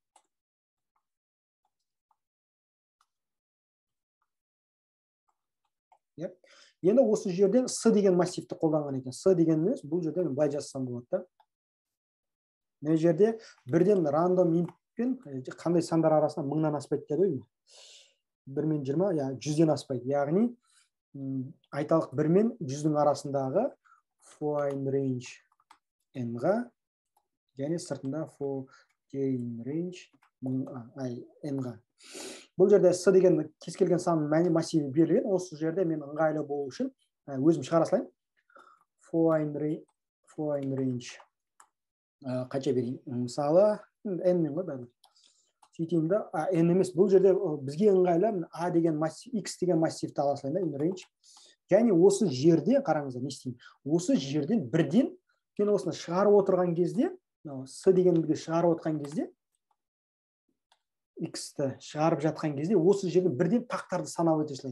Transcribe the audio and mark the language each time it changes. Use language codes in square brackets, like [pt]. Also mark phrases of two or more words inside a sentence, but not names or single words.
[kk] Енді осы жерден с деген массивті қолданған екен. С дегеніміз бұл жерден былай жазсам болады. Мына жерде бірден рандом интпен қандай сандар арасында 1000-нан аспайды деді ғой. 1 мен 20, 100-ден аспайды. Яғни айталық 1 мен 100-дің арасындағы [en] for range [kk] n-ға және сыртында [en] for range [kk] n-ға. Бұл жерде с деген кез келген санның мәні массиві берілген. Осы жерде мен ыңғайлы болу үшін өзім шығара салайын. [en] For range [kk] қанша берейін? Мысалы n мен ғой бәрі. Сөйтеймін да, n емес. Бұл жерде бізге ыңғайлы a деген массив, x деген массивті ала салайын да, range. Және осы жерде қараңыздар, не істеймін? Осы жерден бірден мен осыны шығарып отырған кезде, с дегенді шығарып отырған кезде, x-ті шығарып жатқан кезде, осы жерде бірден тақтарды санау өте салайын.